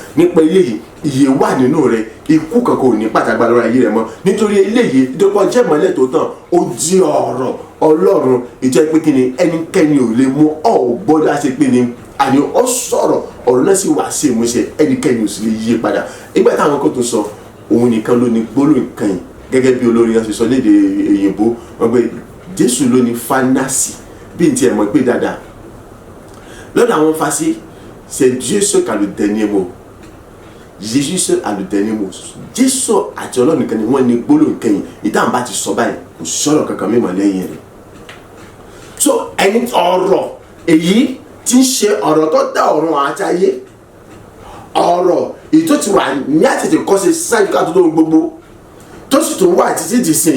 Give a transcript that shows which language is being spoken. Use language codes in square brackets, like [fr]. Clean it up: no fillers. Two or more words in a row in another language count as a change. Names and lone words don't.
[yo] Nípa eléyìí ìyè wà nínú rẹ̀ ikú kan kò ní pàtàkì lórí ayé rẹ̀ mọ́ nítorí eléyìí nítorí ọjẹ́ ìmọ́lẹ̀ tó tàn ó di ọ̀rọ̀ Ọlọ́run ìjẹ́ pé kíni ẹnikẹ́ni ò lè mú gbọ́dọ̀ àti pé ni àní ó sọ̀rọ̀ ọ̀rọ̀ náà sì wá sí ìmúṣẹ ẹnikẹ́ni ò sì lè yí padà. Ìgbà táwọn kan tó sọ òun nìkan ló ní gbólóhùn kan yìí gẹ́gẹ́ bí olórin yẹn ṣe sọ lédè òyìnbó wọn pé Jésù ló ní fánásì bí n tiẹ̀ mọ̀ pé dáadáa lọ́dọ̀ àwọn Fásí [fr] c'est Dieu seul qui a le dernier mot. Jésus seul a le dernier mot. [yo] Jésù àti Ọlọ́run nìkan ni wọ́n ní gbólóhùn kan yìí ìdáhùn bá ti sọ báyìí kò sọ̀rọ̀ kankan mímọ́ lẹ́yìn rẹ̀. So ẹni ọ̀rọ̀ èyí tí ń ṣe ọ̀rọ̀ tó dá ọ̀run àti ayé ọ̀rọ̀ èyí tó ti wà ní àtètè kọ́ṣe sáájú ká tó tó gbogbo tó sì tún wà títí di sìn